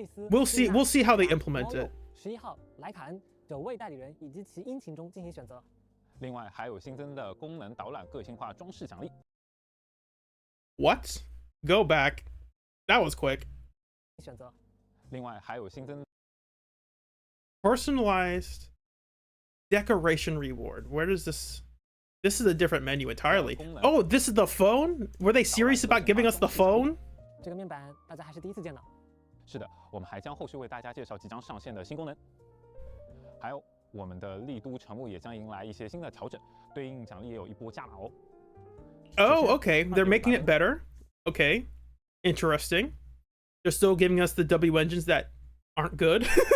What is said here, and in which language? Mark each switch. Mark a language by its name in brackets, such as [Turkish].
[English] We'll see how they implement it. [Chinese] 11号莱卡恩9位代理人以及其殷勤中进行选择。另外还有新增的功能导览个性化装饰奖励。 [English] What? Go back. That was quick. [Chinese] 选择。另外还有新增 [English] personalized decoration reward. Where does this? This is a different menu entirely. Oh, this is the phone? Were they serious about giving us the phone? [Chinese] 这个面板大家还是第一次见呢。是的，我们还将后续为大家介绍即将上线的新功能，还有我们的丽都城木也将迎来一些新的调整，对应奖励也有一波加码哦。 [English] Oh, okay. They're making it better. Okay. Interesting. They're still giving us the W engines that aren't good.